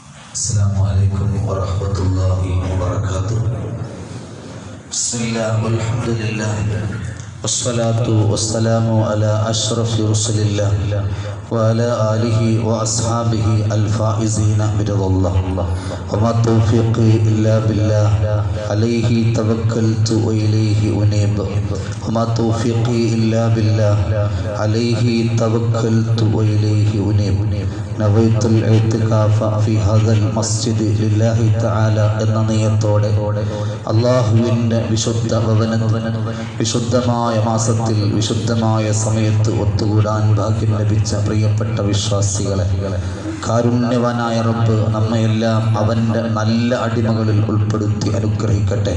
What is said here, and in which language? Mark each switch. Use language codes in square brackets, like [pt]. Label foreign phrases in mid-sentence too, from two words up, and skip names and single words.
[ar] السلام عليكم ورحمة الله وبركاته. بسم الله والحمد لله والصلاة والسلام على أشرف رسل الله وعلى آله وأصحابه الفائزين برضا الله. وما توفيقي إلا بالله عليه توكلت وإليه أنيب. وما توفيقي إلا بالله عليه توكلت وإليه أنيب. نويت الاعتكاف في هذا المسجد لله تعالى [ml] എന്ന നിയത്തോടെ അല്ലാഹുവിൻ്റെ വിശുദ്ധ ഭവനത്തിൽ വിശുദ്ധമായ മാസത്തിൽ വിശുദ്ധമായ സമയത്ത് ഒത്തുകൂടാൻ ഭാഗ്യം ലഭിച്ച പ്രിയപ്പെട്ട വിശ്വാസികളെ, കാരുണ്യവാനായ റബ്ബ് നമ്മയെല്ലാം അവൻ്റെ നല്ല അടിമകളിൽ ഉൾപ്പെടുത്തി അനുഗ്രഹിക്കട്ടെ.